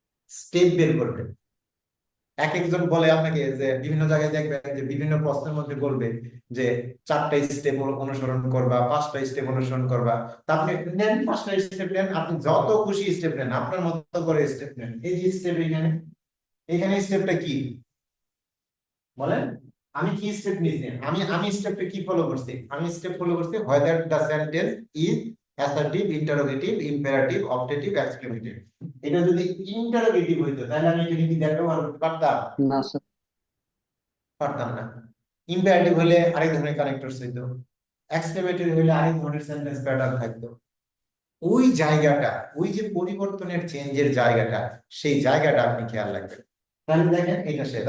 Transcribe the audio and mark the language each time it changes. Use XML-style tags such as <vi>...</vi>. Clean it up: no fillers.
<bn>Step বের করবেন। এক একজন বলে আপনাকে যে বিভিন্ন জায়গায় দেখবেন যে বিভিন্ন প্রশ্নের মধ্যে বলবে যে 4টা স্টেপ অনুসরণ করবা, 5টা স্টেপ অনুসরণ করবা। তা আপনি নেন 5টা স্টেপ নেন, আপনি যত খুশি স্টেপ নেন, আপনার মতো করে স্টেপ নেন। এই যে স্টেপ এখানে, এখানে স্টেপটা কি বলেন? আমি কি স্টেপ নিয়েছি? আমি স্টেপটা কি ফলো করছি? আমি স্টেপ ফলো করছি</bn> <en>whether the sentence is assertive, interrogative, imperative, optative, exclamative।</en> <bn>এটা যদি ইন্টারোগেটিভ হইতো তাহলে আমি এখানে কি দ্যাট ব্যবহার করতে পারতাম? না স্যার। পারতাম না। ইম্পারেটিভ হলে আরেক ধরনের কানেক্টরস হইতো, এক্সক্লেমেটরি হলে আরেক ধরনের সেন্টেন্স প্যাটার্ন থাকতো। ওই জায়গাটা, ওই যে পরিবর্তনের চেঞ্জের জায়গাটা, সেই জায়গাটা আপনি খেয়াল রাখবেন। তাহলে দেখেন এটা শেষ।</bn>